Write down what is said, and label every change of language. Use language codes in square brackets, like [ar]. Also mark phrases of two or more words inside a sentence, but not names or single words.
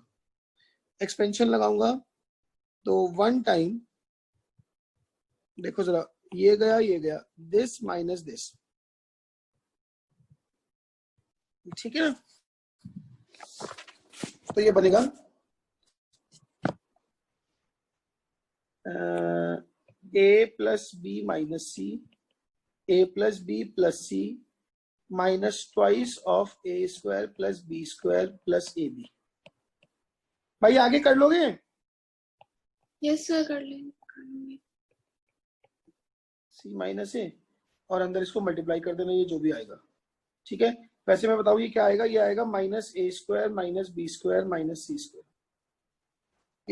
[hi] एक्सपेंशन लगाऊंगा तो 1 टाइम, देखो जरा, ये गया, [en] this minus this, [hi] ठीक है ना, तो ये बनेगा [en] a plus b minus c a plus b plus c minus twice of a square plus b square plus ab। [hi] भाई आगे कर लोगे? [en] yes sir, [hi] कर लेंगे। [en] c minus a [hi] और अंदर इसको मल्टीप्लाई कर देना, ये जो भी आएगा। ठीक है, वैसे मैं बताऊँ ये क्या आएगा, ये आएगा [en] minus a square minus b square minus c square.